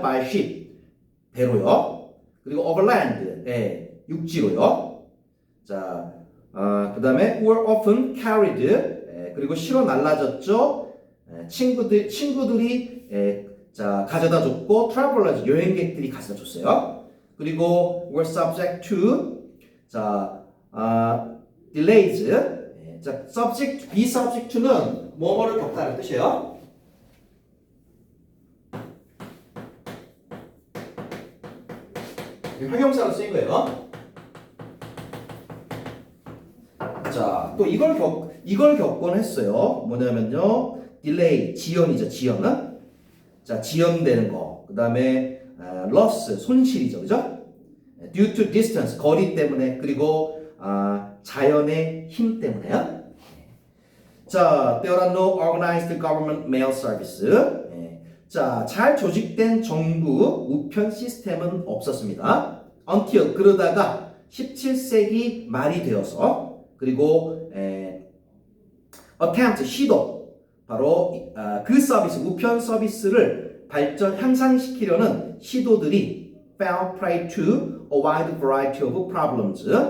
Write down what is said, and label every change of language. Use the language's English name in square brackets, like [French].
[English] by ship [Korean] 배로요. 그리고 [English] overland [Korean] 육지로요. 자, 그다음에 [English] were often carried [Korean] 그리고 실어 날라졌죠. 친구들이 자 가져다 줬고 [English] travelers [Korean] 여행객들이 가져다 줬어요. 그리고 [English] were subject to 자 delays 자 subject be subject to는 [Korean] 뭐뭐를 겪다는 뜻이에요. 형용사로 쓰인 거예요. 자, 또 이걸 겪곤 했어요. 뭐냐면요, delay 지연이죠. 지연은 자 지연되는 거. 그다음에 loss 손실이죠, 그죠? [English] due to distance [Korean] 거리 때문에 그리고 자연의 힘 때문에요. [English] 자, there are no organized government mail service. [Korean] 자, 잘 조직된 정부 우편 시스템은 없었습니다. until 그러다가 17세기 말이 되어서 그리고 attempt 시도 바로 그 서비스 우편 서비스를 향상시키려는 시도들이 [English] fell prey to a wide variety of problems.